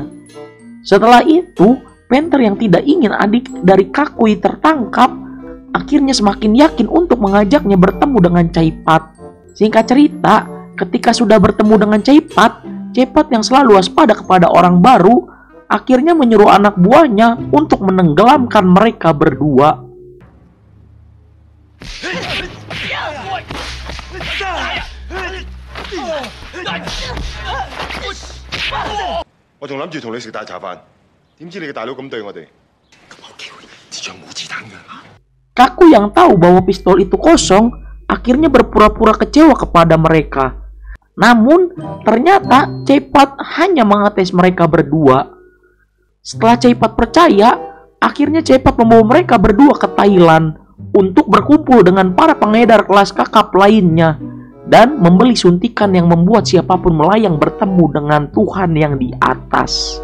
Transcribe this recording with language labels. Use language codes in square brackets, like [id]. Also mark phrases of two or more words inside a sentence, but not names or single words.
[id] Setelah itu, Panther yang tidak ingin adik dari Kakui tertangkap akhirnya semakin yakin untuk mengajaknya bertemu dengan Caipat. Singkat cerita, ketika sudah bertemu dengan Caipat yang selalu waspada kepada orang baru akhirnya menyuruh anak buahnya untuk menenggelamkan mereka berdua. [yue] 我仲諗住同你食大茶飯，點知你嘅大佬咁對我哋？咁冇機會，支槍冇子彈㗎。 [id] Kaku yang tahu bahwa pistol itu kosong akhirnya berpura-pura kecewa kepada mereka. Namun ternyata Caipat hanya mengetes mereka berdua. Setelah Caipat percaya, akhirnya Caipat membawa mereka berdua ke Thailand untuk berkumpul dengan para pengedar kelas kakap lainnya dan membeli suntikan yang membuat siapapun melayang bertemu dengan Tuhan yang di atas.